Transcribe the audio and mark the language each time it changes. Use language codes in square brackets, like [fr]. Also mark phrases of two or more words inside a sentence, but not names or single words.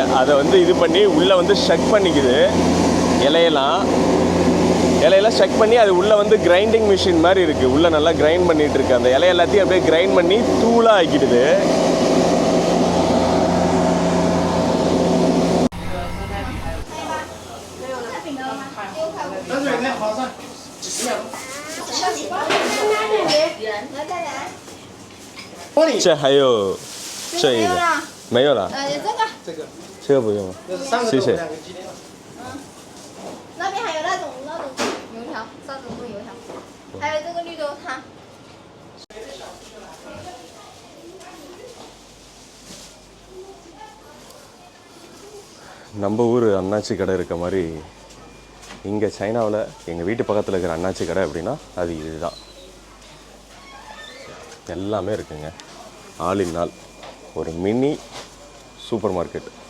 [ta] அதை வந்து இது பண்ணி உள்ளே வந்து ஷக் பண்ணிக்குது. இலையெல்லாம் ஷக் பண்ணி அது உள்ளே வந்து [en] grinding machine [ta] மாதிரி இருக்குது. உள்ளே நல்லா கிரைண்ட் பண்ணிகிட்டு இருக்கு. அந்த இலை எல்லாத்தையும் அப்படியே கிரைண்ட் பண்ணி தூளாக ஆக்கிடுது. [zh] 这还有这一个没有了，这个不用了，谢谢。那边还有那种油条，3种油条，还有这个绿豆汤。 [ta] நம்ம ஊர் அண்ணாச்சி கடை இருக்க மாதிரி இங்கே சைனாவில் எங்கள் வீட்டு பக்கத்தில் இருக்கிற அண்ணாச்சி கடை அப்படின்னா அது இதுதான். எல்லாமே இருக்குங்க. [en] all in all [ta] ஒரு [en] mini super market.